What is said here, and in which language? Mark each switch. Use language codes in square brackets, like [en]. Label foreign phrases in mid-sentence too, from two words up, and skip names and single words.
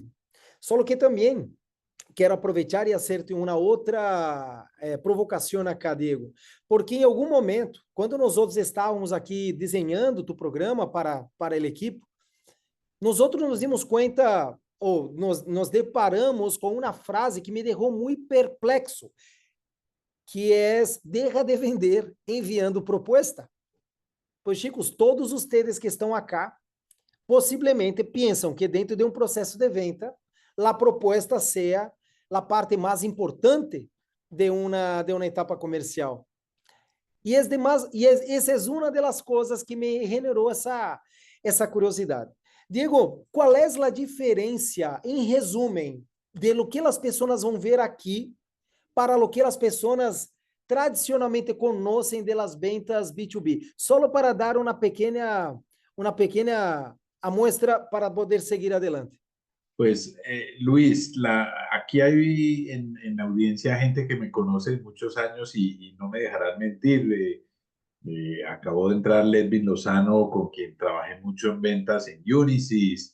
[pt] Só que também quero aproveitar e fazer-te uma outra provocação acá, Diego, porque em algum momento, quando nós outros estávamos aqui desenhando o programa para a equipe, nós outros nos dimos conta, ou nos deparamos com uma frase que me deixou muito perplexo, que é [es] deja de vender enviando [pt] proposta. Pois, [es] chicos, todos ustedes [pt] que estão acá, possivelmente pensam que dentro de um processo de venda, a proposta seja a parte mais importante de uma etapa comercial. E essa é uma das coisas que me generou essa curiosidade. Diego, qual é a diferença, em resumo, de [es] lo que [pt] as pessoas vão ver aqui para [es] lo que [pt] as pessoas tradicionalmente conhecem [es] de las ventas B2B? [pt] Só para dar uma pequena amostra para poder seguir adelante. [es] Pues Luis, aquí hay en la audiencia gente que me conoce de muchos años y no me dejarán mentir. Acabó de entrar Ledvin Lozano, con quien trabajé mucho en ventas en Unisys.